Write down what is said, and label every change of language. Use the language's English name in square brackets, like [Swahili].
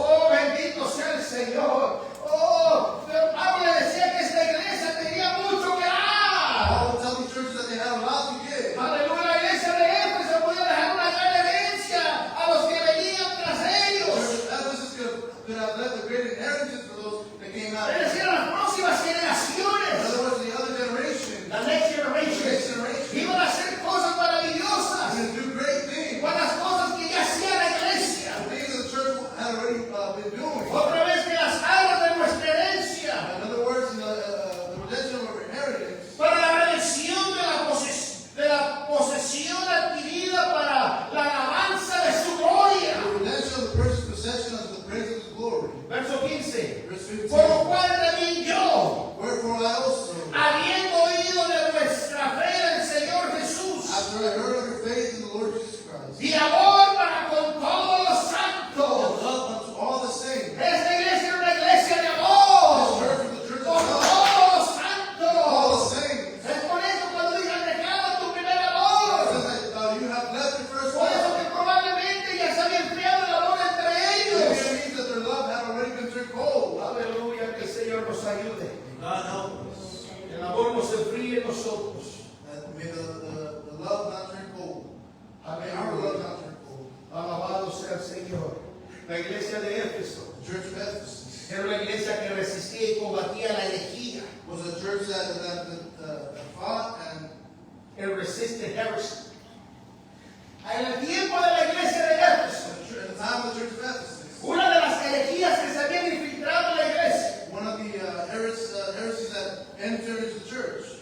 [Spanish] oh bendito sea el Señor, oh, Pablo le decía que esta iglesia tenía mucho que dar. [English] Paul would tell these churches that they had a lot to give. [Spanish] Aleluya, la iglesia de Éfeso podía dejar una gran herencia a los que venían tras ellos. [English] Ephesus could have left a great inheritance for those that came out. [Spanish] Es decir, a las próximas [English] In [Spanish] generaciones, [English] other words, the other generation, la next the generation, next generation, [Spanish] iban a hacer cosas maravillosas [English] is going to do great things. [Spanish] con las cosas que ya hacía la iglesia. [English] The things that the church had already been doing. [Spanish] Otra vez que las aras de nuestra herencia [English] In other words, the redemption of our inheritance [Spanish] para la redención de la posesión adquirida para la alabanza de su gloria. [English] the redemption of the purchased possession unto the praise of his glory. [Spanish] Verso 15. [English] Verse 15. [Spanish] Por lo cual también yo, [English] Wherefore I also, [Spanish] habiendo oído de vuestra fe en el Señor Jesús [English] after I heard of your faith in the Lord Jesus Christ, [Spanish] y amor para con todos los [English] and [Spanish] santos. [English] love unto all the saints, [Spanish] Esta iglesia era una iglesia de [English] this [Spanish] amor [English] church was the church [Spanish] con [English] of God, [Spanish] todos los [English] all [Spanish] santos. [English] the saints. [Spanish] Es por eso cuando digan dejaba tu primer [English] It [Spanish] amor. [English] says that you have left your first [Spanish] Por eso [English] love. [Spanish] que probablemente ya se había enfriado el amor entre ellos. [English] It means that their love had already been turned cold. [Spanish] Aleluya, que el Señor nos ayude. [English] God help us. [Spanish] El amor nos enfríe en nosotros. [English] That may the love not turn cold. May our love not turn cold. [Spanish] Alabado sea el Señor. La iglesia de Éfeso [English] The church of Ephesus [Spanish] era una iglesia que resistía y combatía la herejía. [English] was a church that fought and It resisted heresy. [Spanish] En el tiempo de la iglesia de Éfeso, [English] at the time of the church of Ephesus, [Spanish] una de las herejías que se habían infiltrado en la iglesia, [English] one of the heresies that entered into the church,